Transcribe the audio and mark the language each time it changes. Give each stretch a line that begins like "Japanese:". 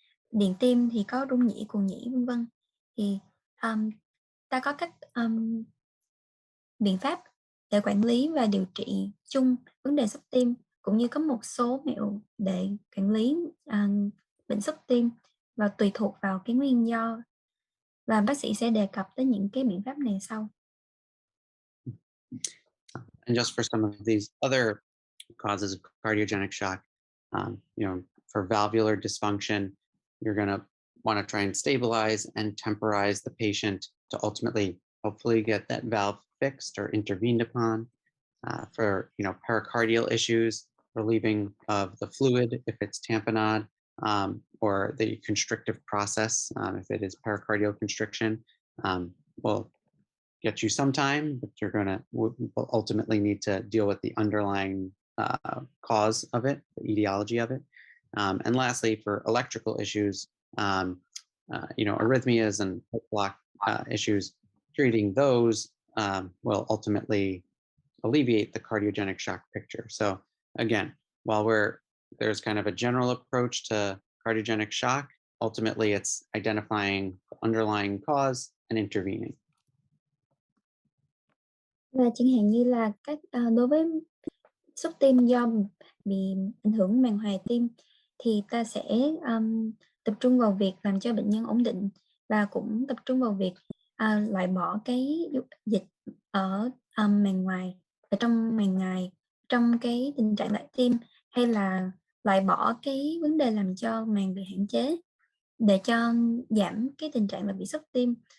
Vietnamese: Điện tim thì có rung nhĩ, cuồng nhĩ, v.v. Thì ta có các biện pháp để quản lý và điều trị chung vấn đề sốc tim, cũng như có một số mẹo để quản lý bệnh sốc tim và tùy thuộc vào cái nguyên do. Và bác sĩ sẽ đề cập tới những cái biện pháp này sau.
English: And just for some of these other causes of cardiogenic shock, for valvular dysfunction, you're going to want to try and stabilize and temporize the patient to ultimately, hopefully, get that valve fixed or intervened upon. For pericardial issues, relieving of the fluid if it's tamponade, or the constrictive process if it is pericardial constriction, will get you some time, but will ultimately need to deal with the underlying cause of it, the etiology of it. And lastly, for electrical issues, arrhythmias and heart block issues, treating those will ultimately alleviate the cardiogenic shock picture. So again, while there's kind of a general approach to cardiogenic shock, ultimately it's identifying the underlying cause and intervening.
Vietnamese: Và chẳng hạn như là đối với sốc tim do bị ảnh hưởng màng ngoài tim thì ta sẽ tập trung vào việc làm cho bệnh nhân ổn định và cũng tập trung vào việc loại bỏ cái dịch ở màng ngoài, ở trong màng ngoài, trong cái tình trạng lại tim, hay là loại bỏ cái vấn đề làm cho màng bị hạn chế để cho giảm cái tình trạng là bị sốc tim.